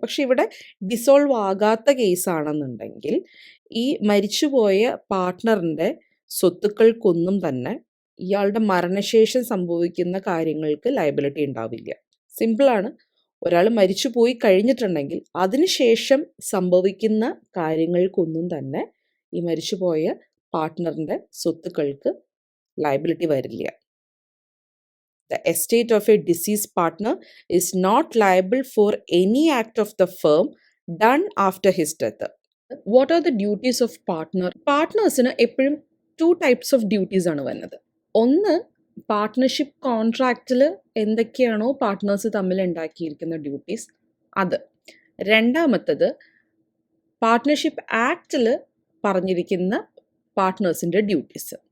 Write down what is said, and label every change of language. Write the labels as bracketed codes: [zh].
[ml] പക്ഷെ ഇവിടെ ഡിസോൾവ് ആകാത്ത കേസാണെന്നുണ്ടെങ്കിൽ ഈ മരിച്ചുപോയ പാർട്ട്ണറിൻ്റെ സ്വത്തുക്കൾക്കൊന്നും തന്നെ ഇയാളുടെ മരണശേഷം സംഭവിക്കുന്ന കാര്യങ്ങൾക്ക് ലയബിലിറ്റി ഉണ്ടാവില്ല. സിമ്പിളാണ്. ഒരാൾ മരിച്ചു പോയി കഴിഞ്ഞിട്ടുണ്ടെങ്കിൽ അതിനുശേഷം സംഭവിക്കുന്ന കാര്യങ്ങൾക്കൊന്നും തന്നെ ഈ മരിച്ചുപോയ പാർട്ട്ണറിൻ്റെ സ്വത്തുക്കൾക്ക് ലയബിലിറ്റി വരില്ല. [en] The estate of a deceased partner is not liable for any act of the firm done after his death. What are the duties of partner? [ml] പാർട്ട്നേഴ്സിന് എപ്പോഴും [en] 2 types of duties [ml] ആണ് വരുന്നത്. ഒന്ന്, പാർട്ട്ണർഷിപ്പ് കോൺട്രാക്റ്റിൽ എന്തൊക്കെയാണോ പാർട്ട്നേഴ്സ് തമ്മിൽ ഉണ്ടാക്കിയിരിക്കുന്ന duties അത്. രണ്ടാമത്തത്, partnership ആക്റ്റിൽ പറഞ്ഞിരിക്കുന്ന പാർട്ട്നേഴ്സിൻ്റെ ഡ്യൂട്ടീസ്.